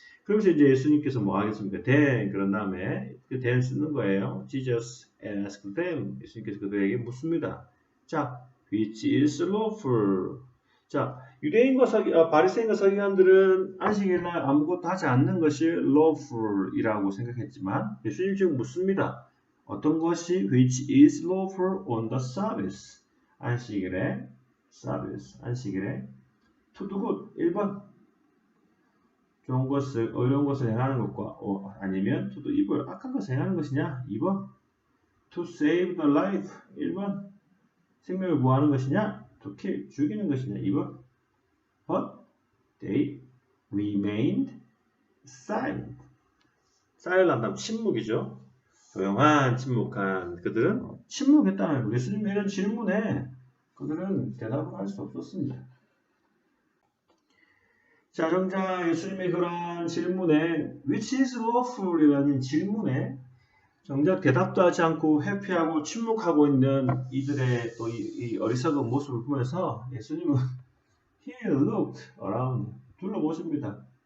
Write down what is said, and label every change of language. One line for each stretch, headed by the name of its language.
Korean: 그러면서 이제 예수님께서 뭐 하겠습니까? then 그런 다음에 그 then 쓰는 거예요.
English: Jesus asked them.
Korean: 예수님께서 그들에게 묻습니다.
English: 자, which is lawful.
Korean: 자, 유대인과 바리새인과 서기관들은 안식일날 아무것도 하지 않는 것이 lawful이라고 생각했지만 예수님 지금 묻습니다. 어떤 것이
English: which is lawful on the Sabbath.
Korean: 안식일에 Sabbath. 안식일에
English: to do good.
Korean: 1번. 좋은 것을, 어려운 것을 행하는 것과 아니면
English: to do evil.
Korean: 악한 것을 행하는 것이냐?
English: 2번. To save the life. 1번.
Korean: 생명을 구하는 것이냐?
English: To kill.
Korean: 죽이는 것이냐? 2번.
English: But they remained silent.
Korean: silent 침묵이죠. 조용한, 침묵한. 그들은 침묵했다는 거예요. 예수님의 이런 질문에 그들은 대답을 할 수 없었습니다. 자, 정작 예수님의 그런 질문에
English: which is lawful
Korean: 이라는 질문에 정작 대답도 하지 않고 회피하고 침묵하고 있는 이들의 또 이 어리석은 모습을 보면서 예수님은
English: he looked around
Korean: 둘러보십니다.